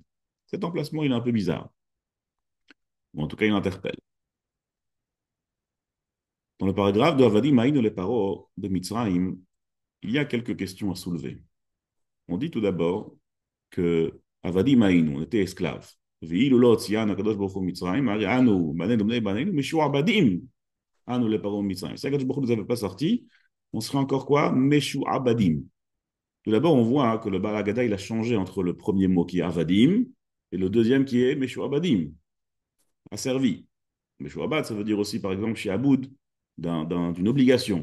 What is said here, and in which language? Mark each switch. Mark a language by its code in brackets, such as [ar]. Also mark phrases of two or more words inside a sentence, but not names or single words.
[fr] Cet emplacement, il est un peu bizarre. Ou en tout cas, il interpelle. Dans le paragraphe de [he] עבדים היינו [fr] les Paro de Mitzrayim, il y a quelques questions à soulever. On dit tout d'abord que [he] עבדים היינו, [fr] on était esclaves. [he] ואילו לא הוציאנו הקדוש ברוך הוא מצרים, הרי אנו, בנינו בני בנינו, משועבדים, אנו לפרעה מצרים. [fr] Si [he] הקדוש ברוך הוא [fr] ne nous avait pas sortis, on serait encore quoi? Meshuabadim. Tout d'abord, on voit que le [he] בעל ההגדה, [fr] il a changé entre le premier mot qui est Avadim et le deuxième qui est Meshuabadim, asservi. Meshuabad, ça veut dire aussi, par exemple, chez Aboud, d'une obligation.